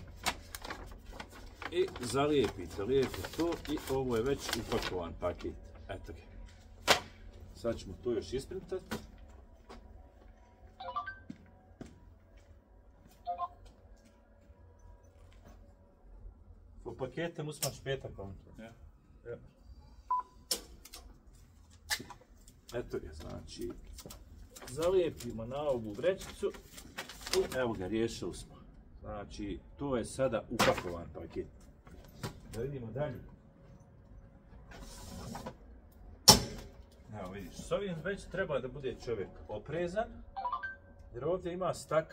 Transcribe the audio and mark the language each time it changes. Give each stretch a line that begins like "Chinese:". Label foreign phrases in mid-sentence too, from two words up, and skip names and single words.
Bosnian: I zalijepite lijepo to i ovo je već upakovan paket. Eto ga. Sad ćemo to još isprintati. Po pakete
German: muss man später kommen. Ja. Ja.
Bosnian: Eto ga, znači, zalijepimo na ovu vrećicu i evo ga, riješili smo. Znači, to je sada upakovan paket. Da vidimo dalje. Evo vidiš, s ovim već treba da bude čovjek oprezan, jer ovdje ima stakla.